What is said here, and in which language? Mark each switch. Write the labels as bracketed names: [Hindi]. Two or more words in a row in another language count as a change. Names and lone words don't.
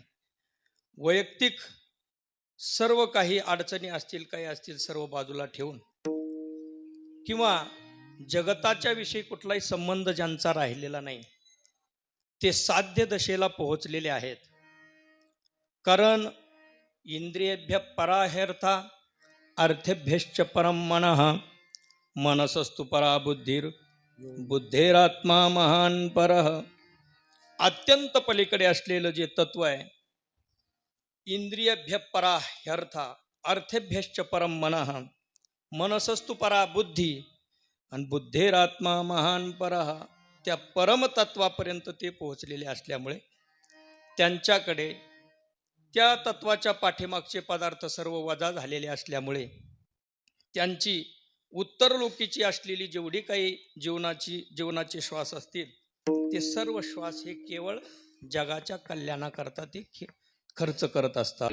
[Marathi] वैयक्तिक सर्व काही अडचणी असतील, काही असतील, सर्व बाजूला ठेवून किंवा जगताच्या विषयी कुठलाही संबंध ज्यांचा राहिलेला नाही, ते साध्य दशेला पोहोचलेले आहेत. [Sanskrit] कारण इंद्रियेभ्य पराह्यर्था अर्थेभ्यश्च परम मनः मनसस्तु परा बुद्धिर बुद्धेरात्मा महान परः. [Marathi] अत्यंत पलीकडे असलेलं जे तत्व आहे, [Sanskrit] इंद्रियभ्य पराह्यर्था अर्थेभ्यश्च परम मनः मनसस्तु परा बुद्धी [Marathi] आणि [Sanskrit] बुद्धेरात्मा महान परः, [Marathi] त्या परमतत्वापर्यंत ते पोहोचलेले असल्यामुळे त्यांच्याकडे त्या तत्वाच्या पाठीमागचे पदार्थ सर्व वजा झालेले असल्यामुळे त्यांची उत्तरलोकीची असलेली जेवढी काही जीवनाचे श्वास असतील, ते सर्व श्वास हे केवळ जगाच्या कल्याणाकरता ते खर्च करत असतात.